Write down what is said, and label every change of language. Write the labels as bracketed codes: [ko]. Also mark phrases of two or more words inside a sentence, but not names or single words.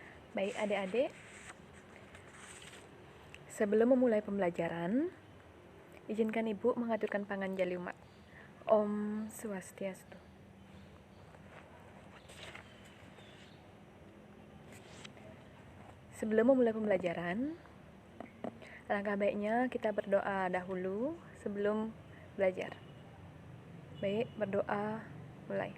[id] Baik adik-adik, sebelum memulai pembelajaran, izinkan Ibu mengaturkan [ban] panganjali umat. [sa] Om Swastiastu. [id] Sebelum memulai pembelajaran, alangkah baiknya kita berdoa dahulu sebelum belajar. Baik, berdoa mulai.